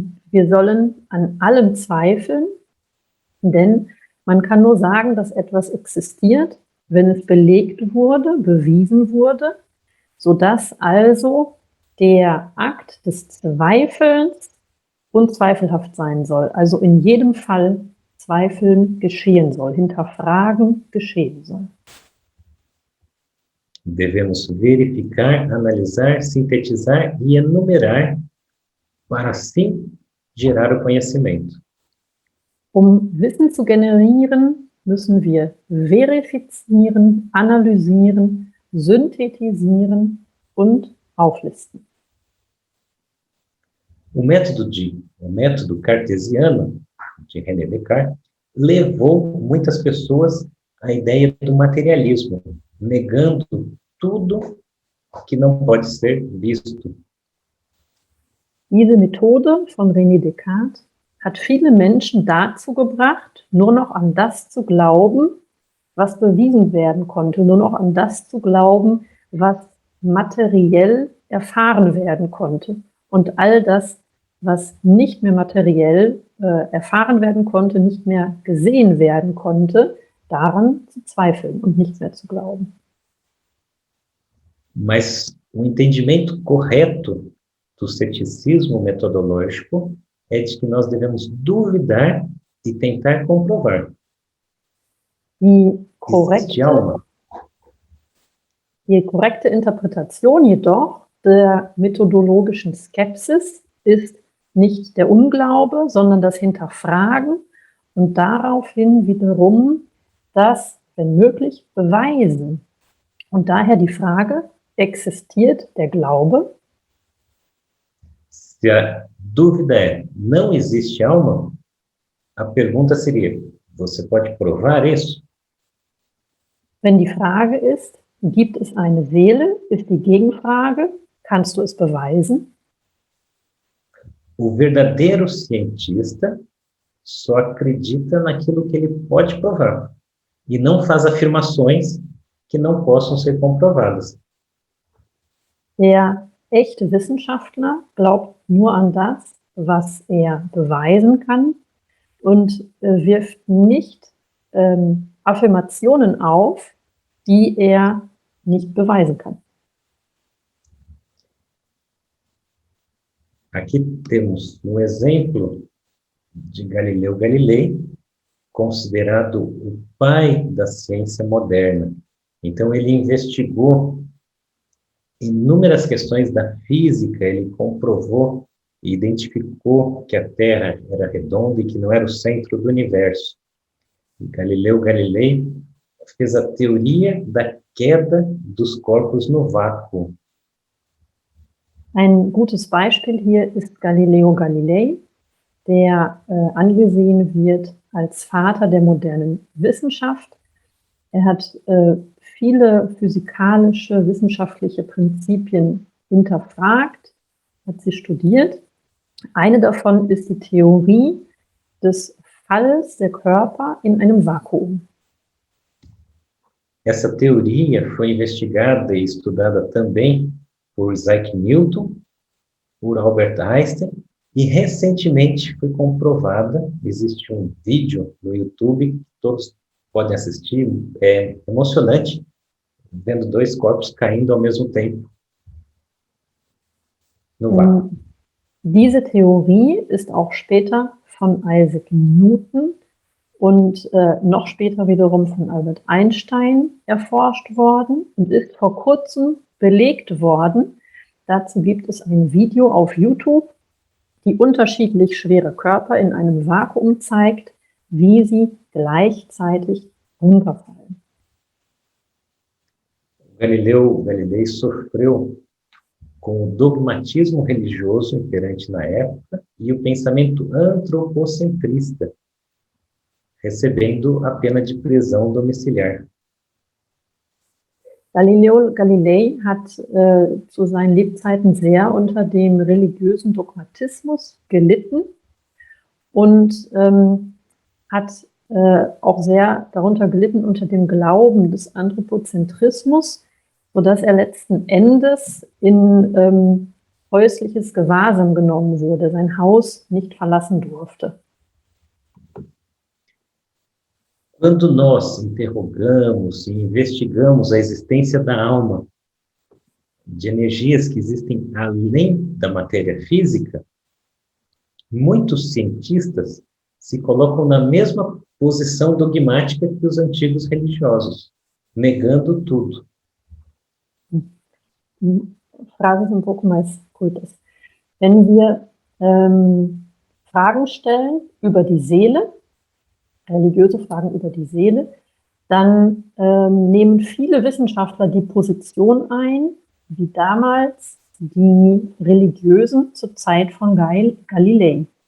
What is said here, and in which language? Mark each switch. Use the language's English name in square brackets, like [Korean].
[German] Wir sollen an allem zweifeln, denn man kann nur sagen, dass etwas existiert, wenn es belegt wurde, bewiesen wurde, sodass also der Akt des Zweifelns unzweifelhaft sein soll. Also in jedem Fall Zweifeln geschehen soll, hinterfragen geschehen soll. [Portuguese] Devemos verificar, analisar, sintetizar e enumerar para assim gerar o conhecimento. [German] Um Wissen zu generieren, müssen wir verifizieren, analysieren, synthetisieren und auflisten. [Portuguese] O método cartesiano de René Descartes levou muitas pessoas à ideia do materialismo, negando tudo que não pode ser visto. [German] Diese Methode von René Descartes hat viele Menschen dazu gebracht, nur noch an das zu glauben, was bewiesen werden konnte, nur noch an das zu glauben, was materiell erfahren werden konnte. Und all das, was nicht mehr materiell erfahren werden konnte, nicht mehr gesehen werden konnte, daran zu zweifeln und nicht mehr zu glauben. [Portuguese] Mas o entendimento correto do ceticismo metodológico é de que nós devemos duvidar e tentar comprovar. [German] Die [Portuguese] Existe alma? [German] korrekte Interpretation jedoch der methodologischen Skepsis ist nicht der Unglaube, sondern das Hinterfragen und daraufhin wiederum das, wenn möglich, Beweisen. Und daher die Frage, existiert der Glaube? [Portuguese] Se a dúvida é, não existe alma, a pergunta seria, você pode provar isso? [German] Wenn die Frage ist, gibt es eine Seele, ist die Gegenfrage, kannst du es beweisen? [Portuguese] O verdadeiro cientista só acredita naquilo que ele pode provar e não faz afirmações que não possam ser comprovadas. [German] Der echte Wissenschaftler glaubt nur an das, was er beweisen kann und wirft nicht Affirmationen auf, die er nicht beweisen kann. [Portuguese] Aqui temos um exemplo de Galileu Galilei, considerado o pai da ciência moderna. Então, ele investigou inúmeras questões da física, ele comprovou e identificou que a Terra era redonda e que não era o centro do universo. E Galileu Galilei fez a teoria da queda dos corpos no vácuo. [German] Ein gutes Beispiel hier ist Galileo Galilei, der angesehen wird als Vater der modernen Wissenschaft. Er hat viele physikalische, wissenschaftliche Prinzipien hinterfragt, hat sie studiert. Eine davon ist die Theorie des Falls der Körper in einem Vakuum. [Portuguese] Essa teoria foi investigada e estudada também por Isaac Newton, por Albert Einstein, e recentemente foi comprovada, existe um vídeo no YouTube, que todos podem assistir, é emocionante, vendo dois corpos caindo ao mesmo tempo no vácuo. [German] Diese Theorie ist auch später von Isaac Newton und noch später wiederum von Albert Einstein erforscht worden und ist vor kurzem belegt worden. Dazu gibt es ein Video auf YouTube, die unterschiedlich schwere Körper in einem Vakuum zeigt, wie sie gleichzeitig runterfallen. [Portuguese] Galileu Galilei sofreu com o dogmatismo religioso imperante na época e o pensamento antropocentrista, recebendo a pena de prisão domiciliar. [German] Galileo Galilei hat zu seinen Lebzeiten sehr unter dem religiösen Dogmatismus gelitten und hat auch sehr darunter gelitten unter dem Glauben des Anthropozentrismus, sodass er letzten Endes in häusliches Gewahrsam genommen wurde, sein Haus nicht verlassen durfte. [Portuguese] Quando nós interrogamos e investigamos a existência da alma, de energias que existem além da matéria física, muitos cientistas se colocam na mesma posição dogmática que os antigos religiosos, negando tudo. [German] Die Frage ist ein [Portuguese] pouco mais [German] kurz. Wenn wir Fragen stellen über die Seele, religiöse Fragen über die Seele, dann nehmen viele Wissenschaftler die Position ein, wie damals die Religiösen zur Zeit von Galilei.